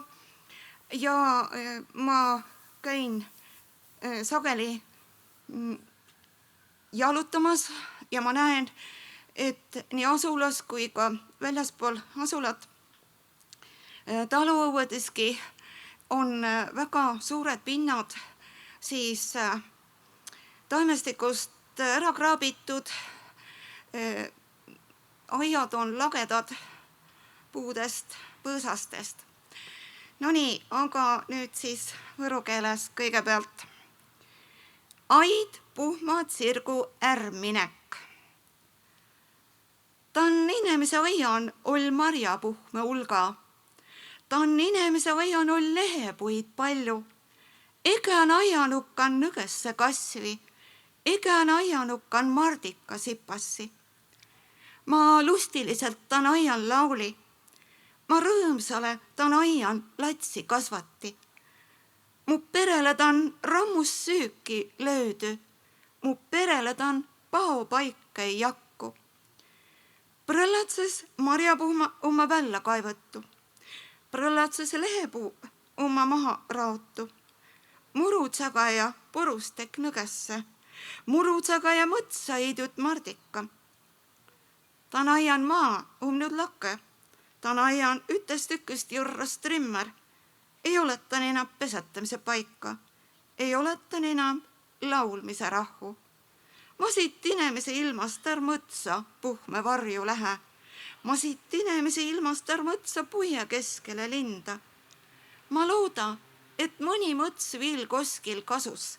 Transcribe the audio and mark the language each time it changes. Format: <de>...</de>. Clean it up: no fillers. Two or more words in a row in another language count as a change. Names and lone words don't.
<et>Ja ma käin sageli jalutamas ja ma näen, et nii asulas kui ka väljaspool asulat taluõuedeski on väga suured pinnad siis taimestikust ära kraabitud. Aiad on lagedad puudest, põõsastest. No nii, aga nüüd siis võru keeles kõigepealt.</et> <vro>Aid puhma tsirgu ärminek. Tan inimese aian ol marjapuhme ulga. Tan inimese aian ol lehepuid palju. Egän aianukkan nõgesse kasvi. Egän aianukkan mardika sipassi. Ma lustiliselt tan aian lauli. Ma rõõmsale tan aian latsi kasvati. Mu perele tan rammus süüki löödü. Mu perele tan pao paika ei jakku. Prõllatses marjapuhma oma välja kaevõttu. Prõllatses lehepuu oma maha raotu. Murutsagaja porustek nõgesse. Murutsagaja mõtsa idut mardika. Tan aian maa nüüd lakke. Tan aian ütest ükköst jurrast trimmer. Ei oletan enam pesetamise paika. Ei oletan enam laulmise rahu. Ma siit inimese ilmast mõtsa puhme varju lähe. Ma siit inimese ilmast mõtsa puie keskele linda. Ma looda, et mõni mõts viil koskil kasus.</vro>